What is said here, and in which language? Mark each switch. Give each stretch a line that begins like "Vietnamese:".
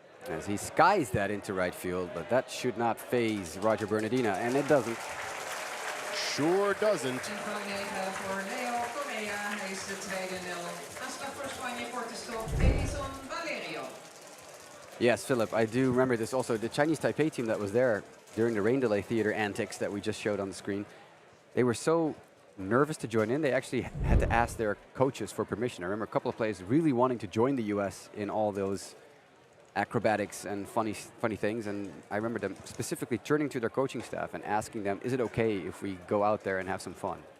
English: As he skies that into right field, but that should not phase Roger Bernardina, and it doesn't. Sure doesn't.
Dutch: Voor Leo Correa, hij is de tweede 0. Aanslag voor Spanje, korte stop, Edison Valerio.
English: Yes, Philip, I do remember this also. The Chinese Taipei team that was there during the rain delay theater antics that we just showed on the screen, they were so nervous to join in, they actually had to ask their coaches for permission. I remember a couple of players really wanting to join the US in all those acrobatics and funny things, and I remember them specifically turning to their coaching staff and asking them, is it okay if we go out there and have some fun?